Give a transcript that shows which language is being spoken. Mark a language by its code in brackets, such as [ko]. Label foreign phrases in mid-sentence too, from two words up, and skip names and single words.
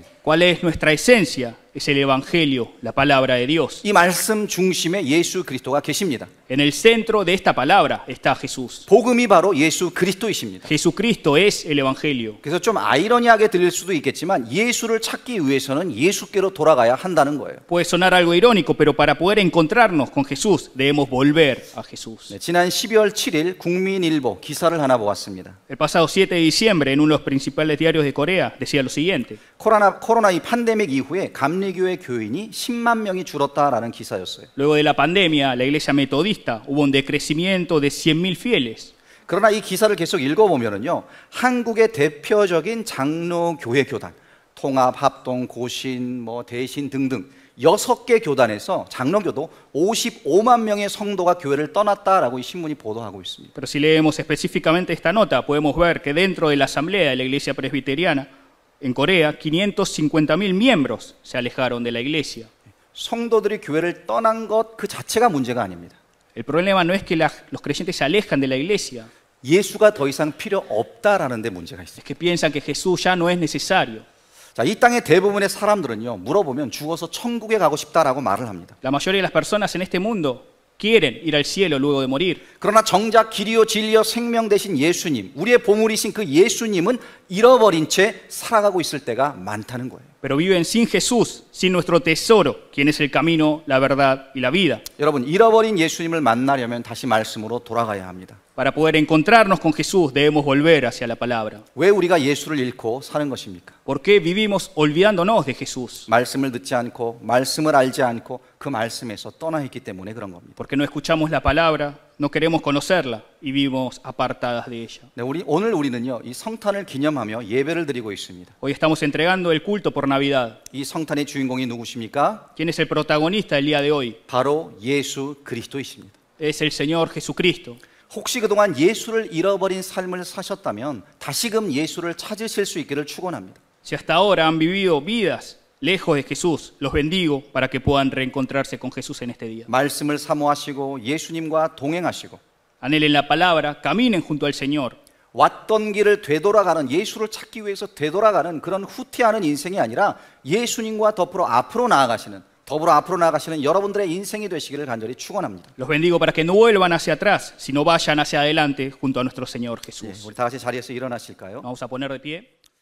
[es] ¿Cuál es nuestra esencia? Es el Evangelio, la palabra de Dios. [ko] 이 말씀 중심에 예수 그리스도가 계십니다. [es] En el centro de esta palabra está Jesús. [ko] 복음이 바로 예수 그리스도이십니다. [es] Jesucristo es el Evangelio. [ko] 그래서 좀 아이러니하게 들릴 수도 있겠지만 예수를 찾기 위해서는 예수께로 돌아가야 한다는 거예요. [es] Puede sonar algo irónico, pero para poder encontrarnos con Jesús debemos volver a Jesús. [ko] 네, 지난 12월 7일 국민일보 기사를 하나 보았습니다. [es] El pasado 7 de diciembre, en uno de los principales diarios de Corea, decía lo siguiente. [ko] 코로나 이 팬데믹 이후에 감리교회 교인이 10만 명이 줄었다라는 기사였어요. [es] Luego de la pandemia, la iglesia metodista hubo un decrecimiento de 100.000 fieles. [ko] 그러나 이 기사를 계속 읽어보면은요, 한국의 대표적인 장로교회 교단, 통합, 합동, 고신, 대신 등등 6개 교단에서 장로교도 55만 명의 성도가 교회를 떠났다라고 이 신문이 보도하고 있습니다. [es] Pero si leemos específicamente esta nota, podemos ver que dentro de la asamblea de la iglesia presbiteriana en Corea, 550.000 miembros se alejaron de la iglesia. [ko] 성도들이 교회를 떠난 것 그 자체가 문제가 아닙니다. [es] El problema no es que los creyentes se alejan de la iglesia, [ko] 예수가 더 이상 필요 없다라는 데 문제가 있어요. [es] es que piensan que Jesús ya no es necesario. [ko] 자, 이 땅의 대부분의 사람들은요, 물어보면 죽어서 천국에 가고 싶다라고 말을 합니다. [es] La mayoría de las personas en este mundo quieren ir al cielo luego de morir. [ko] 그러나 정작 길이요 진리요 생명 되신 예수님, 우리의 보물이신 그 예수님은 잃어버린 채 살아가고 있을 때가 많다는 거예요. [es] Pero viven sin Jesús, sin nuestro tesoro, quien es el camino, la verdad y la vida. [ko] 여러분, 잃어버린 예수님을 만나려면 다시 말씀으로 돌아가야 합니다. [es] Para poder encontrarnos con Jesús debemos volver hacia la palabra. [ko] 왜 우리가 예수를 잃고 사는 것입니까? [es] ¿Por qué vivimos olvidándonos de Jesús? [ko] 말씀을 듣지 않고 말씀을 알지 않고 그 말씀에서 떠나 있기 때문에 그런 겁니다. [es] Porque no escuchamos la palabra, no queremos conocerla y vivimos apartadas de ella. [ko] 네, 오늘 우리는요, 이 성탄을 기념하며 예배를 드리고 있습니다. [es] Hoy estamos entregando el culto por Navidad. [ko] 이 성탄의 주인공이 누구십니까? [es] ¿Quién es el protagonista del día de hoy? [ko] 바로 예수 그리스도이십니다. [es] Es el Señor Jesucristo. [ko] 혹시 그동안 예수를 잃어버린 삶을 사셨다면 다시금 예수를 찾으실 수 있기를 축원합니다. [es] Si hasta ahora han vivido vidas lejos de Jesús, los bendigo para que puedan reencontrarse con Jesús en este día. [ko] 말씀을 사모하시고 예수님과 동행하시고 [es] Anhelen la palabra, caminen junto al Señor. [ko] 왔던 길을 되돌아가는, 예수를 찾기 위해서 되돌아가는 그런 후퇴하는 인생이 아니라 예수님과 더불어 앞으로 나아가시는 여러분들의 인생이 되시기를 간절히 축원합니다. [es] Los bendigo para que no vuelvan hacia atrás, sino vayan hacia adelante junto a nuestro Señor Jesús. [ko] 우리 다 같이 자리에서 일어나실까요? [es] Vamos a poner de pie.